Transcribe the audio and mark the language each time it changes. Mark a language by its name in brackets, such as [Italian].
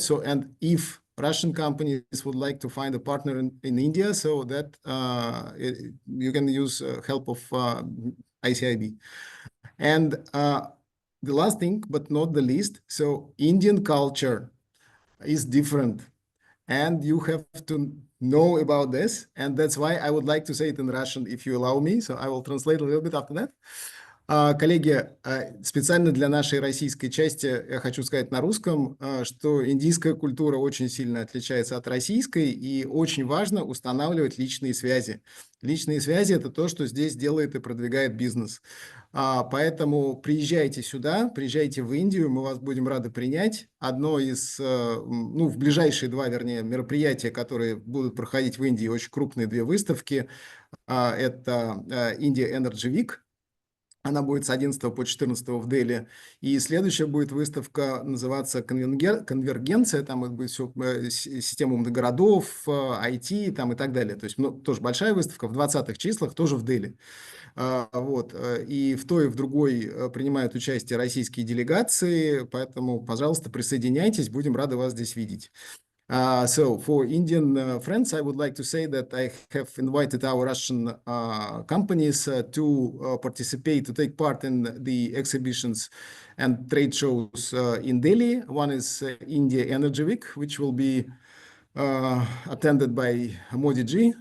[English] So, and if Russian companies would like to find a partner in India, so that you can use help of ICIB. And the last thing, but not the least, so Indian culture is different. And you have to know about this. And that's why I would like to say it in Russian, if you allow me. So I will translate a little bit after that. [Russian] Коллеги, специально для нашей российской части я хочу сказать на русском, что индийская культура очень сильно отличается от российской, и очень важно устанавливать личные связи. Личные связи – это то, что здесь делает и продвигает бизнес. Поэтому приезжайте сюда, приезжайте в Индию, мы вас будем рады принять. Одно из, ну, в ближайшие два, вернее, мероприятия, которые будут проходить в Индии, очень крупные две выставки, это India Energy Week. Она будет с 11 по 14 в Дели. И следующая будет выставка, называться «Конвергенция». Там это будет все система умных городов, IT там, и так далее. То есть, ну, тоже большая выставка в 20-х числах, тоже в Дели. Вот. И в той, и в другой принимают участие российские делегации. Поэтому, пожалуйста, присоединяйтесь. Будем рады вас здесь видеть. [English] So for Indian friends, I would like to say that I have invited our Russian companies to participate, to take part in the exhibitions and trade shows in Delhi. One is India Energy Week, which will be attended by Modi ji.